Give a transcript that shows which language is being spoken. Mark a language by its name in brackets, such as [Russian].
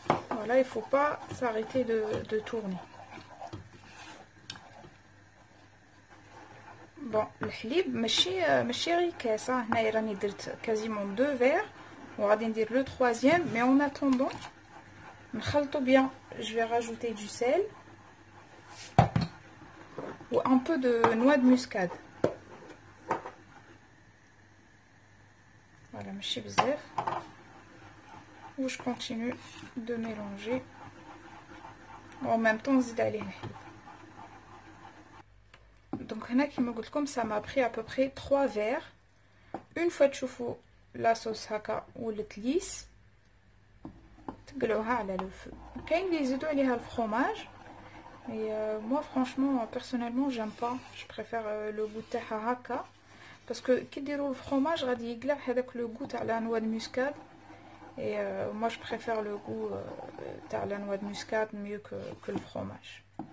[French] Voilà, il faut pas s'arrêter de tourner. Bon, le [Arabic] halib ماشي غير كاسة. هنايا راني درت [French] quasiment 2 verres [Arabic] وغادي ندير [French] le troisième, mais en attendant [Arabic] نخلطو [French] bien. Je vais rajouter du sel ou un peu de noix de muscade. [Arabic] Voilà, ماشي بزاف. [French] Où je continue de mélanger en même temps [Arabic] نزيد عليه الحليب. [French] Donc [Arabic] هنا كيما قلت لكم [French] ça m'a pris à peu près 3 verres. Une fois [Arabic] تشوفوا [French] la sauce [Arabic] هكا ولات ليس تقلوها على [French] لو فو. [Arabic] كاين اللي يزيدوا عليها [French] الفرomage et moi franchement personnellement j'aime pas. Je préfère le goût [Arabic] تاعها هكا [French] parce que [Arabic] كي ديروا [French] الفرomage [Arabic] غادي يقلع هذاك [French] لو goût تاع la noix de muscade. Et moi je préfère le goût de la noix de muscade mieux que le fromage.